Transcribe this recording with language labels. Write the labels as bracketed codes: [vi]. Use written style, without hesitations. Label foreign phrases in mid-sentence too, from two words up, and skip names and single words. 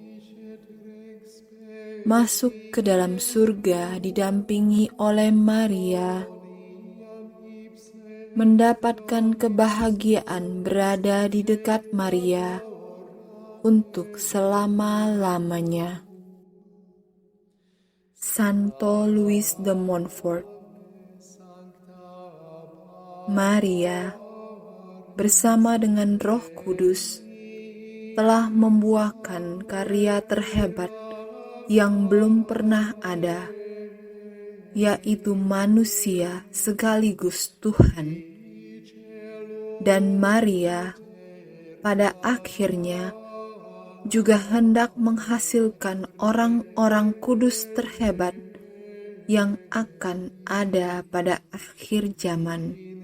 [id] Masuk ke dalam surga didampingi oleh Maria. Mendapatkan kebahagiaan berada di dekat Maria untuk selama-lamanya. Santo Louis de Montfort. Maria, bersama dengan Roh Kudus, telah membuahkan karya terhebat yang belum pernah ada, yaitu manusia sekaligus Tuhan. Dan Maria pada akhirnya juga hendak menghasilkan orang-orang kudus terhebat yang akan ada pada akhir zaman.